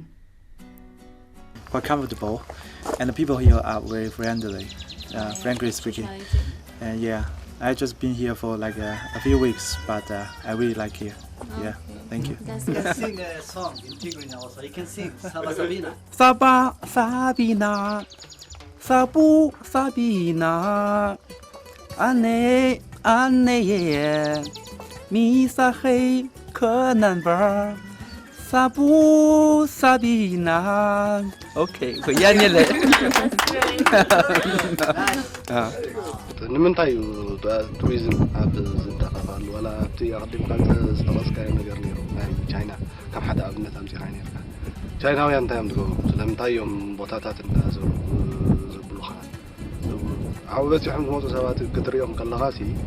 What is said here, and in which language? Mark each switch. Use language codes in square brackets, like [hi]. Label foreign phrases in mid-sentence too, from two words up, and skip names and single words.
[en] Quite comfortable, and the people here are very friendly, frankly speaking. And yeah, I've just been here for like a few weeks, but I really like here. Yeah, thank you. You can sing a song in Tigrinya also. You can sing Saba Sabina. Saba Sabina, Sabu Sabina, Ane Ane, Misa He Kananbar, Sabu Sabina. Okay, يعني [ti] ንምንታይ ቱሪዝም ኣብ ዝንተቐፋሉ ወላ እቲ ኣቐዲምካ ዝተቐስካዮ ነገር ነይሩ ናይ ቻይና ካብ ሓደ ኣብነት ኣምፂኻ ነርካ ቻይናውያን እንታይ እዮም ዝገብሩ ስለምንታይ እዮም ቦታታት እንዳዘሩ ዘብሉኻ ኣብኡ በፂሖም ዝመፁ ሰባት ክትሪኦም ከለኻሲ